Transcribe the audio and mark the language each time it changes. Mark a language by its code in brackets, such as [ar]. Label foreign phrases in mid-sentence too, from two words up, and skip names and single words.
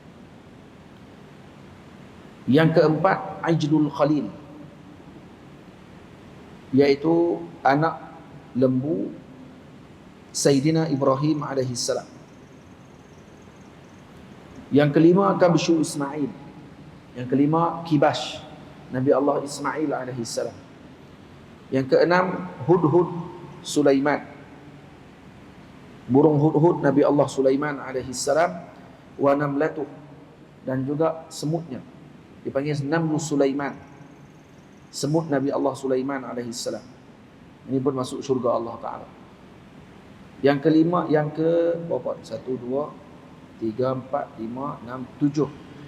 [ms] Yang keempat Ajlul Khalil, iaitu anak lembu Sayyidina Ibrahim [ar] عليه السلام. [ms] Yang kelima Kabshu Ismail. Yang kelima Kibash, Nabi Allah Ismail [ar] عليه السلام. [ms] Yang keenam Hudhud Sulaiman, burung hudhud Nabi Allah Sulaiman [ar] عليه السلام. ونملته, [ms] dan juga semutnya, dipanggil Namlu Sulaiman, semut Nabi Allah Sulaiman [ar] عليه السلام. [ms] Ini pun masuk syurga Allah Ta'ala. Yang kelima, yang ke berapa? 1, 2, 3, 4, 5, 6, 7.